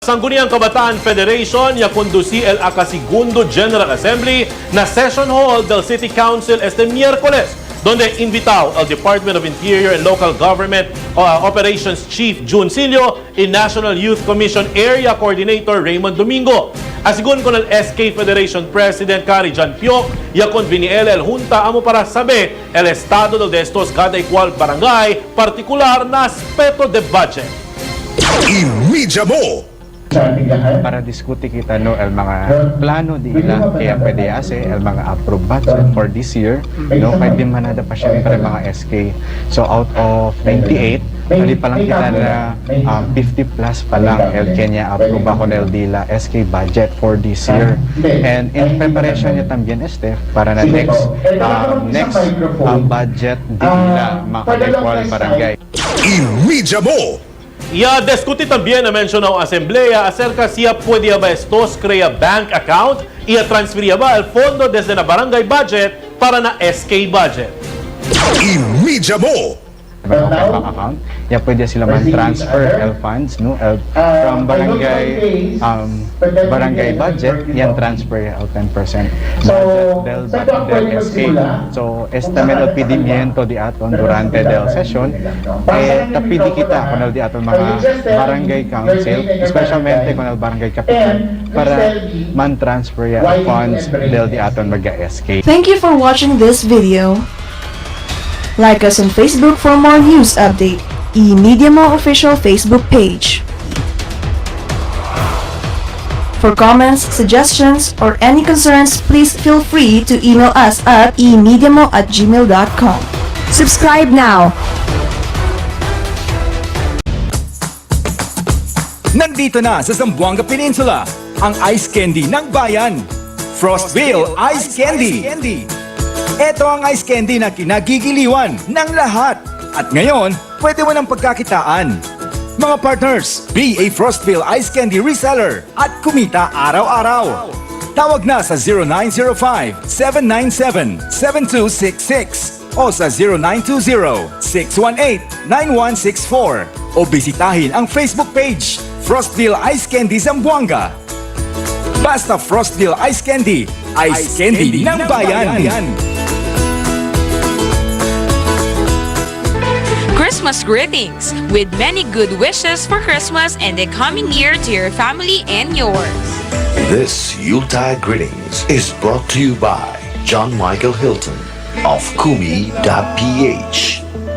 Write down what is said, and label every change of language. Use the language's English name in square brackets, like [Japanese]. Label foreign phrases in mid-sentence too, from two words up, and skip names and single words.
[Chavacano] Sangguniang Kabataan Federation ya conducí el Segundo [English] General Assembly [Chavacano] na Session Hall del City Council este miércoles, donde invitado al Department of Interior and Local Government Operations Chief Jun Silio y National Youth Commission Area Coordinator Raymond Domingo. Asigun con el SK Federation President Kari Jan Piok, ya conveniele el junta amo para saber el estado de estos cada igual barangay, particular na aspeto de budget. EMEDIA Mo! Para diskuti kita no el mga plano di ila kaya pwede ase el mga [English] approved budget for this year [Chavacano] no kay di manada pa syempre mga SK. So [English] out of [Chavacano] 28 hindi pa lang kita na 50 plus pa lang el Kenya approve ako na el dila SK [English] budget for this year. And in preparation [Chavacano] niya también este para na [English] next budget [Chavacano] di ila maka-equal barangay. EMEDIA Mo! Ya discutir también na mencionado asamblea acerca si puede ba estos crea bank account y transferir ba el fondo desde na barangay budget para na SK budget. EMEDIA Mo! Bank account, ya pwede sila man transfer el funds no [English] from barangay budget [Chavacano] yan transfer el 10% budget del SK. So estimate el pedimiento di aton durante del session tapidi kita con el di aton mga barangay council, especialmente con el barangay kapitan para man transfer el funds del di aton mag SK. [English] Thank you for watching this video. Like us on Facebook for more news update. EMEDIA Mo official Facebook page. For comments, suggestions, or any concerns, please feel free to email us at emediamo@gmail.com. Subscribe now! [Filipino] Nandito na sa Zamboanga Peninsula, ang ice candy ng bayan. Frostville Ice Candy. Ito ang ice candy na kinagigiliwan ng lahat. At ngayon, pwede mo ng pagkakitaan. Mga partners, [English] be a Frostville Ice Candy reseller [Filipino] at kumita araw-araw. Tawag na sa 0905-797-7266 o sa 0920-618-9164 o bisitahin ang Facebook page Frostville Ice Candy Zamboanga. Basta Frostville Ice Candy ng bayan. [English] Christmas greetings with many good wishes for Christmas and the coming year to your family and yours. This Yuletide greetings is brought to you by John Michael Hilton of Kumi.ph.